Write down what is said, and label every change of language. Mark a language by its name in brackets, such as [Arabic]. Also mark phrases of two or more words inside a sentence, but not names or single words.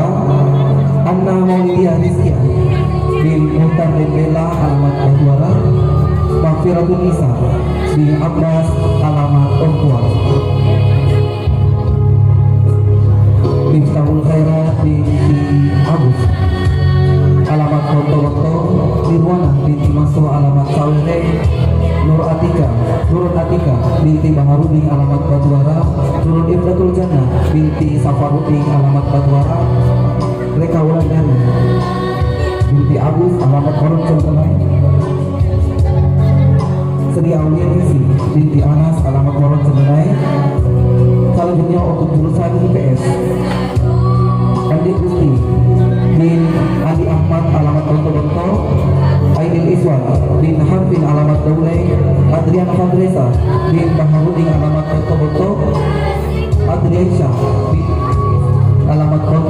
[Indonesian] Anna Maulidia Rizkia bin Muhtar bin Bella alamat Batwara. Mahfiratul Nisa bin Abbas alamat Ompua. Miftahul Khairat bin Agus alamat Bonto-Bonto. Nirwana binti Maso alamat Sawere. Nurul Atika binti Baharudin alamat Batwara. Nurul Ibnatul Jannah binti Safarudin alamat Batwara. Reka Wulandari binti Agus alamat Koron Contenai. Sri Aulia Nisi binti Anas alamat Koron Contenai. Selanjutnya untuk jurusan IPS, Andi Gusti bin Andi Ahmad alamat Bonto-Bonto. Aidil Iswan bin Harfin alamat Daulay. Adrian Fadresa bin Baharudin alamat Bonto-Bonto. Adriansyah bin alamat Bonto-Bonto.